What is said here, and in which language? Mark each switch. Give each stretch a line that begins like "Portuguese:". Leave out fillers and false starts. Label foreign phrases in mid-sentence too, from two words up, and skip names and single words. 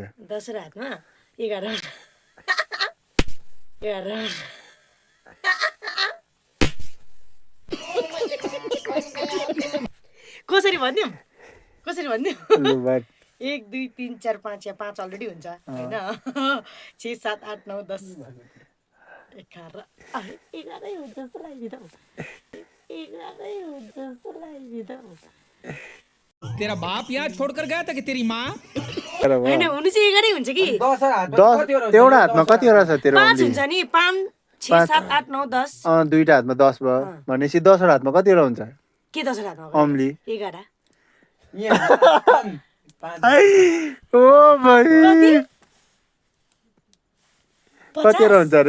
Nepali: 10वटा हातमा 11 कसरी भनिदिउँ 1 2 3 4 5 या 5 अलरेडी हुन्छ होइन 6 7 8 9 10 11 हुन्छ जस्तो लाग्यो
Hindi: तेरा बाप यहाँ छोड़कर गया था कि तेरी माँ
Nepali: होइन हुनु चाहिँ 11 हुन्छ कि 10 एउटा हातमा कतिवटा छ तेरो 5 हुन्छ नि 5 6 7 8 9 10 दुईटा हातमा 10 भयो भनेपछि 10वटा हातमा कतिवटा हुन्छ के 10वटा हातमा अम्ली 11 ओ भाइ कतिवटा हुन्छ अरे